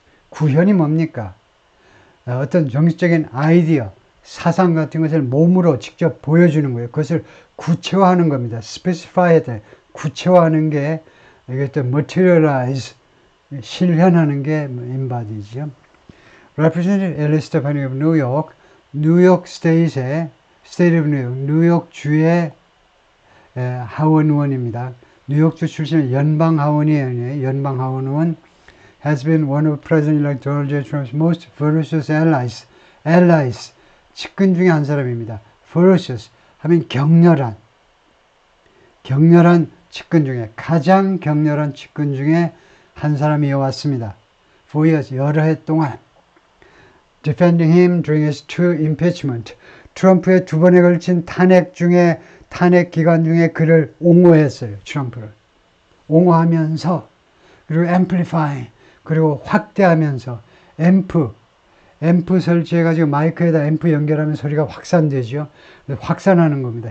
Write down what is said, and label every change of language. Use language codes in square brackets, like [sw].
[ko] 구현이 뭡니까? 어떤 정치적인 아이디어, 사상 같은 것을 몸으로 직접 보여주는 거예요. 그것을 구체화하는 겁니다. specify, 구체화하는 게, 이게 또 materialize, 실현하는 게 embodies죠. [en] Representative Alice Stefanik of New York, [ko] 뉴욕 스테이트의 [en] State of New York, [ko] 뉴욕주의 하원 의원입니다. 뉴욕주 출신의 연방 하원의원이에요. 연방 하원 의원 [en] has been one of President-elect Donald J. Trump's most ferocious allies. [ko] allies, 측근 중에 한 사람입니다. ferocious 하면 격렬한 측근 중에, 가장 격렬한 측근 중에 한 사람이어왔습니다. [en] For years, [ko] 여러 해 동안 [en] defending him during his two impeachment. [ko] 트럼프의 두 번에 걸친 탄핵 기간 중에 그를 옹호했어요. 트럼프를 옹호하면서, 그리고 amplify, 그리고 확대하면서, 앰프 설치해가지고 마이크에다 앰프 연결하면 소리가 확산되죠. 확산하는 겁니다.